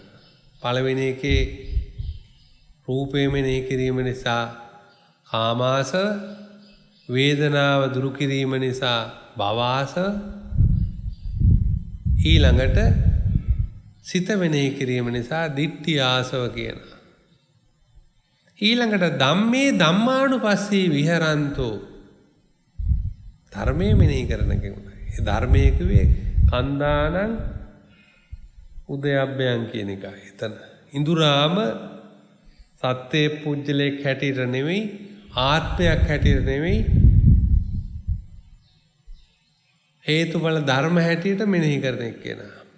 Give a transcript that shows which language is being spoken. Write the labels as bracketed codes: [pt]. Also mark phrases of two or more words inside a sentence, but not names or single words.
[si] පළවෙනි එකේ රූපය මෙනෙහි කිරීම නිසා කාමාසව, වේදනාව දුරු කිරීම නිසා භවආසව, ඊළඟට සිත මෙනෙහි කිරීම නිසා දිට්ඨි ආසව කියනවා. ඊළඟට [pi] ධම්මේ ධම්මානුපස්සී විහරන්තෝ [si] ධර්මයේ මෙනෙහි කරන කෙනෙකුට. ඒ ධර්මයේ කිව්වේ [pi] කන්දානං උදයබ්බයන් [si] කියන එකයි. එතන ඉඳුරාම සත්‍යයේ පුජ්‍යලයක් හැටියට නෙවෙයි ආත්මයක් හැටියට නෙවෙයි හේතුඵල ධර්ම හැටියට මෙනෙහි කරන එක්කෙනා.